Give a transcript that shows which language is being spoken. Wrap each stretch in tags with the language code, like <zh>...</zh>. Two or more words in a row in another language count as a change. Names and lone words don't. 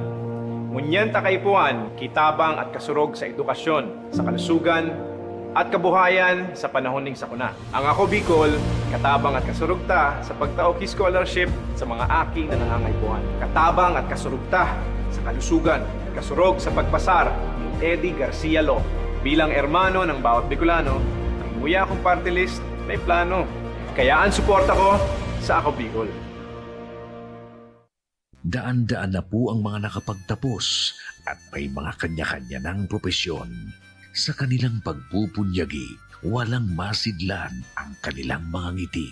<bik>Ngunyan takaipuan, kitabang at kasurog sa edukasyon, sa kalusugan, at kabuhayan sa panahon ning sakuna. Ang ako Bicol, katabang at kasurog ta sa pagtaoki scholarship sa mga aking na nangangaipuan. Katabang at kasurog ta sa kalusugan, kasurog sa pagpasar ni Eddie Garcia Law. Bilang hermano ng bawat Bicolano, ang muya kong party list may plano. Kaya ang suporta ko sa ako Bicol.</bik> <tl>Daan-daan na po ang mga nakapagtapos at may mga kanya-kanya ng propesyon. Sa kanilang pagpupunyagi, walang masidlan ang kanilang mga ngiti.</tl>